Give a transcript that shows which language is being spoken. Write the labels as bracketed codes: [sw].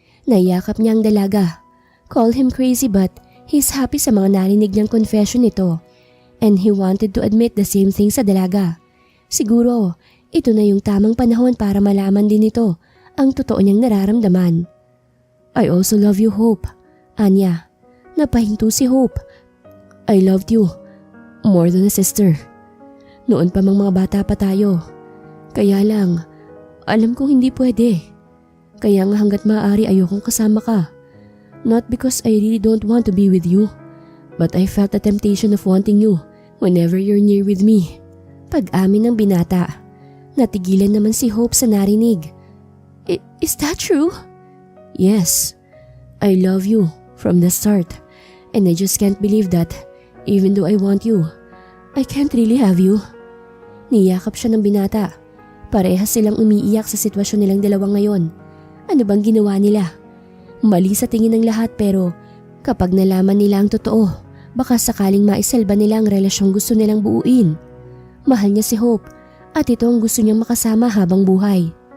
[tl] Nayakap niya ang dalaga. [en] Call him crazy but he's happy [tl] sa mga narinig niyang confession nito. [en] And he wanted to admit the same thing [tl] sa dalaga. Siguro, ito na yung tamang panahon para malaman din ito ang totoo niyang nararamdaman. [en] "I also love you, Hope." Anya. [tl] Napahinto si Hope. [en] "I loved you more than a sister. [tl] Noon pa mang mga bata pa tayo. Kaya lang, alam kong hindi pwede. Kaya nga hanggat maaari ayokong kasama ka. [en] Not because I really don't want to be with you, but I felt the temptation of wanting you whenever you're near with me." [tl] Pag-amin ng binata. Natigilan naman si Hope sa narinig. [en] Is that true?" "Yes. I love you from the start and I just can't believe that even though I want you, I can't really have you." [tl] Niyakap siya ng binata. Parehas silang umiiyak sa sitwasyon nilang dalawa ngayon. Ano bang ginawa nila? Mali sa tingin ng lahat pero kapag nalaman nila ang totoo, baka sakaling maisalba nila ang relasyong gusto nilang buuin. Mahal niya si Hope at ito ang gusto niyang makasama habang buhay.